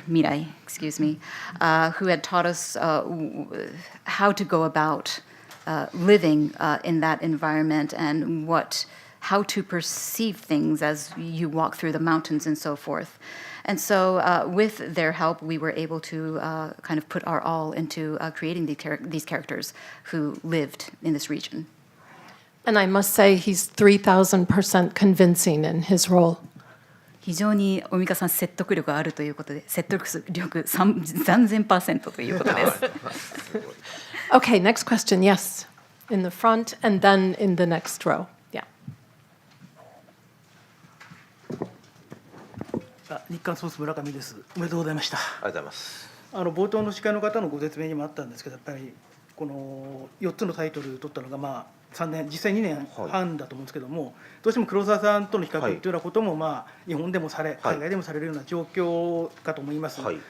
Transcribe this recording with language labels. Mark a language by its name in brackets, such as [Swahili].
[English] Mirai, excuse me, who had taught us how to go about living in that environment and how to perceive things as you walk through the mountains and so forth. And so with their help, we were able to kind of put our all into creating these characters who lived in this region. And I must say, he's 3,000% convincing in his role. [Japanese] 非常に大美香さん説得力があるということで、説得力3000% ということです。 [English] Okay, next question. Yes, in the front and then in the next row. Yeah. [Japanese] 日刊スポーツ村上です。おめでとうございました。ありがとうございます。冒頭の司会の方のご説明にもあったんですけど、やっぱりこの4つのタイトルを取ったのが3年、実際2年半だと思うんですけども、どうしても黒沢さんとの比較というようなことも日本でも海外でもされるような状況かと思います。